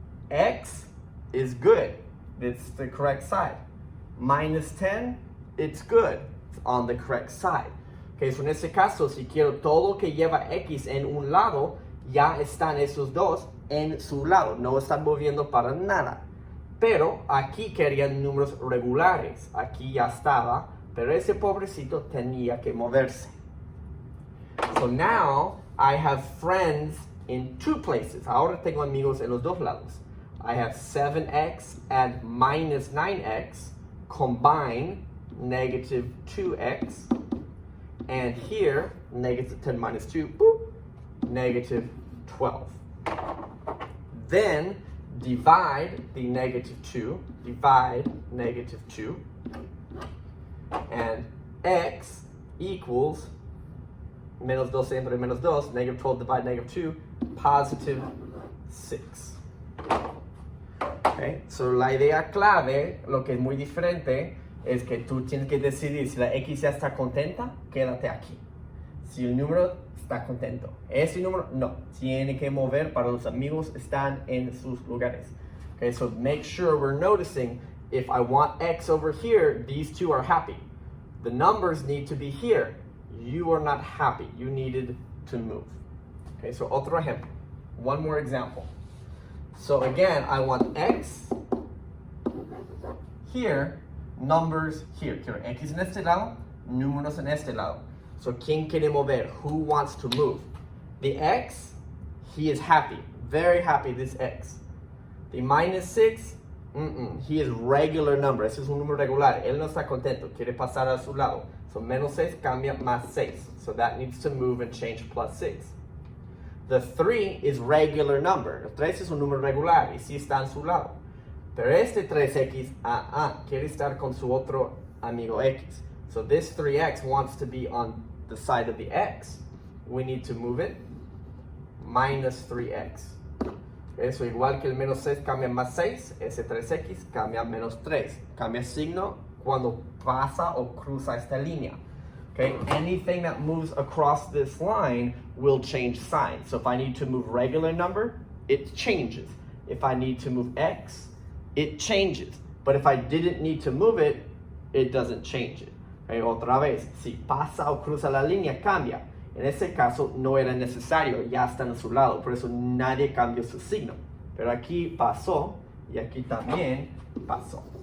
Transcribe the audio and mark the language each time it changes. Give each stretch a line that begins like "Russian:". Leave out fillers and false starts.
English: X is good, it's the correct side. Minus 10, it's good, it's on the correct side.
Spanish: Okay, so en este caso, si quiero todo que lleva x en un lado, ya están esos dos en su lado, no están moviendo para nada. Pero aquí querían números regulares, aquí ya estaba, pero ese pobrecito tenía que moverse.
English: So now I have friends in 2 places.
Spanish: Ahora tengo amigos en los dos lados.
English: I have 7x and minus 9x combine negative 2x. And here, negative 10 minus 2, boop, negative 12. Then divide the negative 2, divide negative 2, and x equals
Spanish: menos 2 entre menos 2,
English: negative 12 divided negative 2, positive 6. Okay,
Spanish: Okay, so la idea clave, lo que es muy diferente, es que tú tienes que decidir si la X ya está contenta, quédate aquí. Si el número está contento, ese número no, tiene que mover para los amigos están en sus lugares.
English: Okay, so make sure we're noticing if I want X over here, these two are happy. The numbers need to be here. You are not happy. You needed to move. Okay, so
Spanish: otro ejemplo.
English: One more example. So again, I want X here, numbers here.
Spanish: Quiero X en este lado, números en este lado.
English: So
Spanish: ¿quién quiere mover?
English: Who wants to move? The X, he is happy. Very happy, this X. The -6, he is regular number.
Spanish: Ese es un número regular. Él no está contento. Quiere pasar a su lado. So -6 cambia +6.
English: So that needs to move and change +6. The 3 is regular number.
Spanish: El 3 es un número regular y sí está en su lado. Pero este 3X, quiere estar con su otro amigo X.
English: So this 3X wants to be on the side of the X. We need to move it -3X.
Spanish: Eso igual que el -6 cambia +6, ese 3X cambia -3. Cambia signo cuando pasa o cruza esta línea.
English: Okay, anything that moves across this line will change sign. So if I need to move regular number, it changes. If I need to move X, it changes. But if I didn't need to move it, it doesn't change it.
Spanish: Okay, otra vez, si pasa o cruza la línea, cambia. En este caso no era necesario, ya están a su lado, por eso nadie cambió su signo. Pero aquí pasó y aquí también pasó.